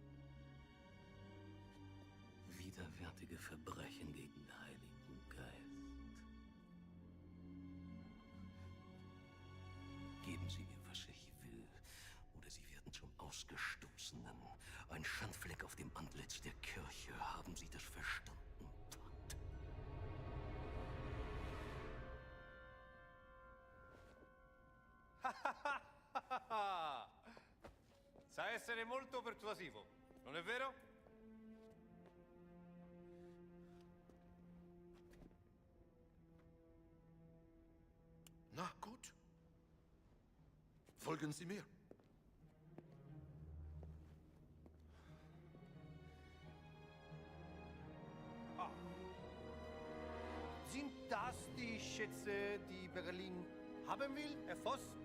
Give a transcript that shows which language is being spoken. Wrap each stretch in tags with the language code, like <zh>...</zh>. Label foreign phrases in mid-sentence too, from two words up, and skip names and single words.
<de>Widerwärtige Verbrechen gegen den Heiligen Geist. Geben Sie ihr, was ich will, oder Sie werden zum Ausgestoßenen. Ein Schandfleck auf dem Antlitz der Kirche. Haben Sie das verstanden?</de> <it>Sa essere molto persuasivo, non è vero?</it> <de>Na gut. Folgen Sie mir. Sind das die Schätze, die Berlin haben will, Herr Voss?</de>